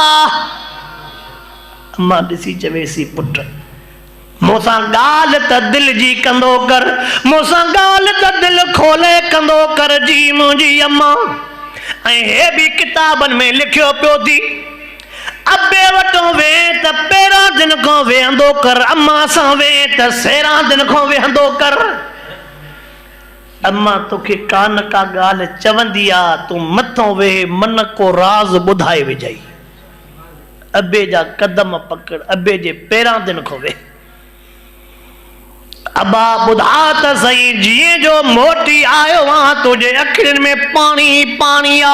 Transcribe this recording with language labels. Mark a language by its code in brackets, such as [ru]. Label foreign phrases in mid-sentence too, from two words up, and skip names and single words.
[sd] अम्मा ॾिसी चवेसी पुट मूंसां ॻाल्हि त दिल जी कंदो कर। मूंसां ॻाल्हि त दिल खोले कंदो कर जी मुंहिंजी अम्मा। ऐं हे बि किताबनि में लिखियो पियो थी अबे वटो वे त पहिरां दिन खां वेहंदो कर। अम्मा सां वे त सेरां दिन खां वेहंदो कर। अम्मा तोखे कान का ॻाल्हि चवंदी आ तूं मथों वेह मन को राज़ ॿुधाए विझाई। अबे जा कदम पकड़ अबे जे पहिरां दिन खां वेह। अबा ॿुधा त सही जीअं जो मोटी आयो आ तुंहिंजे अखियुनि में पाणी पाणी आ।